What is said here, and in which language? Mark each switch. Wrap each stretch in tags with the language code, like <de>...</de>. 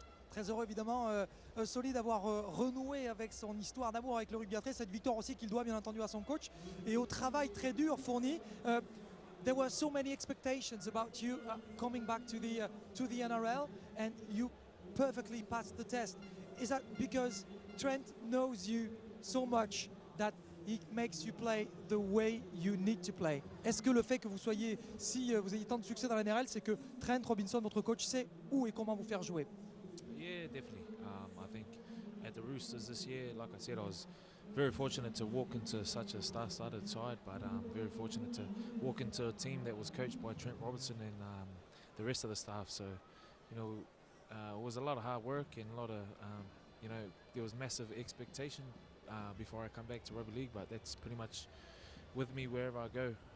<fr>Très heureux évidemment, Sonny d'avoir renoué avec son histoire d'amour avec le rugby à 13, cette victoire aussi qu'il doit bien entendu à son coach et au travail très dur fourni.</fr> <en>There were so many expectations about you coming back to the NRL, and you perfectly passed the test. Is that because Trent knows you so much that he makes you play the way you need to play?</en> <fr>Est-ce que le fait que vous ayez tant de succès dans la NRL, c'est que Trent Robinson, votre coach, sait où et comment vous faire jouer?</fr> <en>Yeah, definitely. I think at the Roosters this year, like I said, I was very fortunate to walk into such a star-studded side, but very fortunate to walk into a team that was coached by Trent Robinson and the rest of the staff. So, it was a lot of hard work and a lot of, there was massive expectation before I come back to rugby league, but that's pretty much with me wherever I go.</en>